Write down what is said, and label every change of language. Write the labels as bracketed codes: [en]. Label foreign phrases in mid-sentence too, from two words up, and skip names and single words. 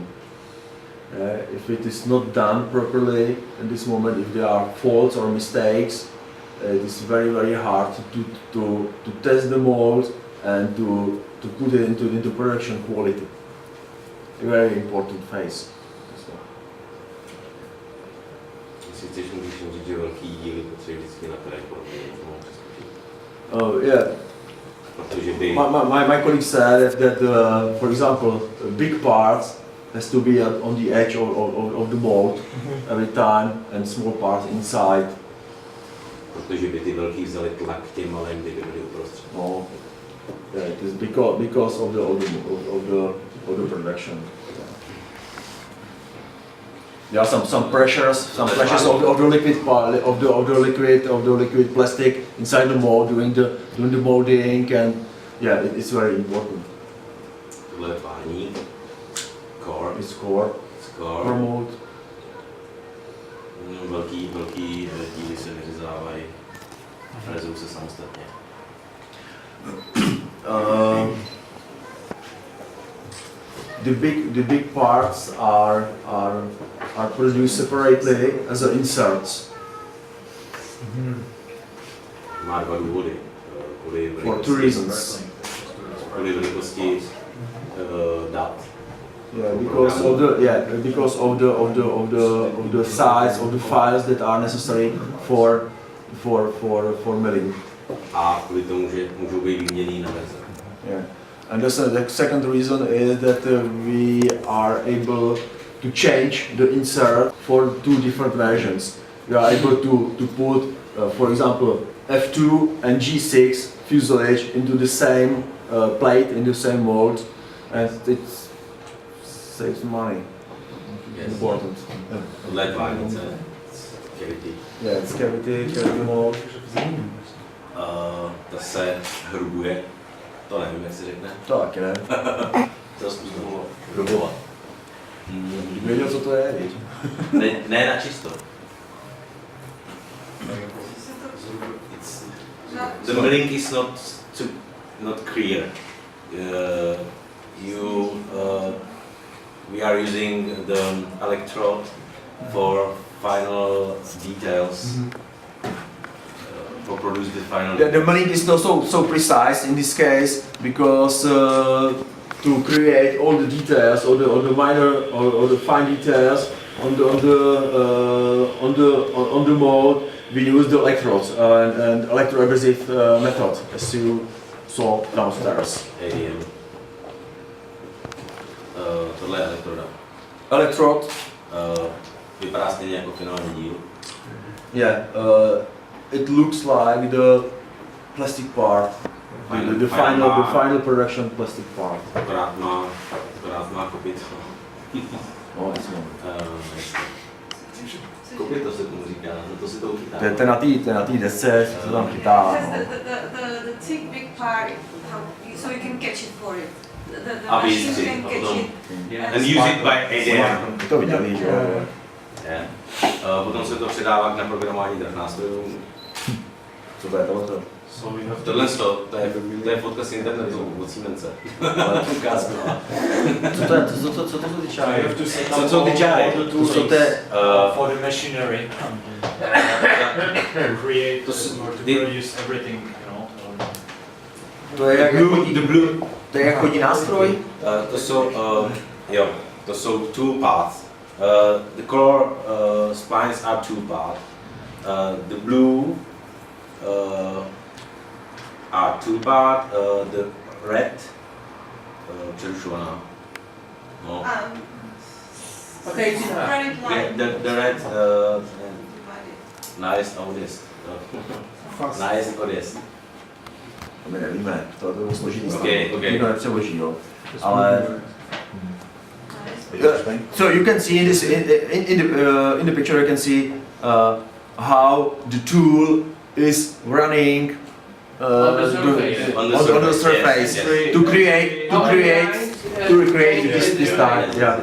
[en] If it is not done properly in this moment, if there are faults or mistakes, it is very hard to test the mold and to put it into production quality. A very important phase. [cs] Jestli chceš, můžeš říct, že velký díly potřebuje vždycky na které [en] Oh yeah. My colleague said that for example, big parts has to be on the edge of the mold every time, and small parts inside. [cs] Protože by ty velký vzali tlak těm malým, kdyby byly uprostřed. No, [en] yeah, it is because of the production. There are some pressures of the liquid part of the liquid plastic inside the mold during the molding, and yeah, it's very important. [cs] Tohle je pání, [en] core, It's core mold. [cs] Velký díly se vyřezávají a frezují se samostatně. [en] The big parts are produced separately as inserts. [cs] Má dva důvody. [en] For two reasons. [cs] Kvůli velikosti dat. [en] Yeah, because of the size of the files that are necessary for milling. [cs] A kvůli tomu, že můžou být vyměněný na verze. [en] Yeah. And the second reason is that we are able to change the insert for two different versions. We are able to put, for example, F2 and G6 fuselage into the same plate, in the same mold, and it saves money. Yes. Important. [cs] Tohle je tvárnice. [en] Cavity. Yeah, it's cavity mold. [cs] Ta se hrubuje. To nevím, jak se řekne. To taky ne. To zkus hrubovat. Věděl, co to je, víš? Ne na čisto. [en] The milling is not clear. We are using the electrode for final details. For produce the final. The milling is not so precise in this case because to create all the details, all the minor or the fine details on the mold, we use the electrodes and electroabrasive method, as you saw downstairs. ADM. [cs] Tohle je elektroda. [en] Electrode. [cs] Vypadá stejně jako finální díl. [en] Yeah. It looks like the plastic part, the final production plastic part. [cs] Akorát má kopyto. [en] Oh, that's one. [cs] Kopyto se tomu říká, to si to uchytá. Ten na té desce se to tam chytá. [en] The thick big part, so you can catch it for it. The [cs] Aby [en] machine [cs] si [en] can catch [cs] potom [en] it. and use it by ADM. [cs] To viděli, že jo? Potom se to předává k naprogramování drah nástrojů. Co to je tohle? Tohle to je fotka z internetu od Siemence. Ukázka. Co to ty čáry? Co jsou ty čáry? [en] For the machinery. Create or to produce everything, you know. [cs] To je jak chodí nástroj? To jsou [en] two parts. The color spines are two parts. The blue are two parts. The red přerušovaná. [cs] No. [en] Okay, it's Straight line. The red Divided. [cs] nice odjezd. Nice odjezd. To my nevíme, to bylo složitý. [en] Okay. [cs] Nikdo nepřeloží, jo. [en] Ale so you can see in this in the picture you can see how the tool is running On the surface. on the surface yes. to recreate this type. Yeah.